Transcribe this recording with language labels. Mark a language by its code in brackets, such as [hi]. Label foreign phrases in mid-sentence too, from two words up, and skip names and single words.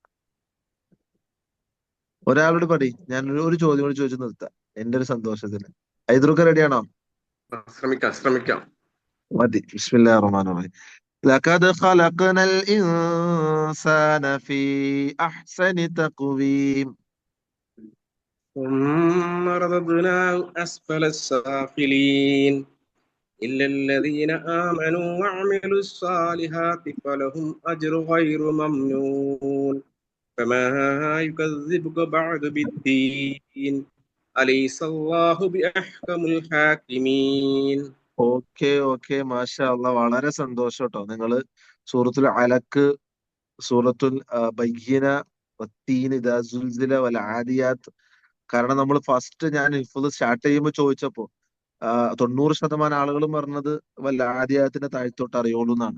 [ml] ഒരാളോട് പടി, ഞാൻ ഒരു ചോദ്യം കൂടി ചോദിച്ചു നിർത്താം എന്റെ ഒരു സന്തോഷത്തിന്. ഐദ്രൂക്ക റെഡിയാണോ? ശ്രമിക്കാം. [ar] മതി. بسم الله الرحمن الرحيم. لقد خلقنا الإنسان في أحسن تقويم. ثم رددناه أسفل السافلين إلا الذين آمنوا وعملوا الصالحات فلهم أجر غير ممنون فما يكذبك بعد بالدين أليس الله بأحكم الحاكمين. [ml] ഓക്കെ [ar] ما شاء الله, [ml] വളരെ സന്തോഷം കേട്ടോ. നിങ്ങള് സൂറത്തുൽ അലക്ക്, സൂറത്തുൽ ബയ്യിന, വത്തീൻ, ഇദാ സുൽസില, വൽ ആദിയാത്ത്. കാരണം നമ്മൾ ഫസ്റ്റ് ഞാൻ ഹിഫ്ള് സ്റ്റാർട്ട് ചെയ്യുമ്പോൾ ചോദിച്ചപ്പോ 90% ആളുകളും പറഞ്ഞത് വല്ല ആദിയാത്തിന്റെ താഴ്ത്തോട്ട് അറിയുള്ളൂ എന്നാണ്.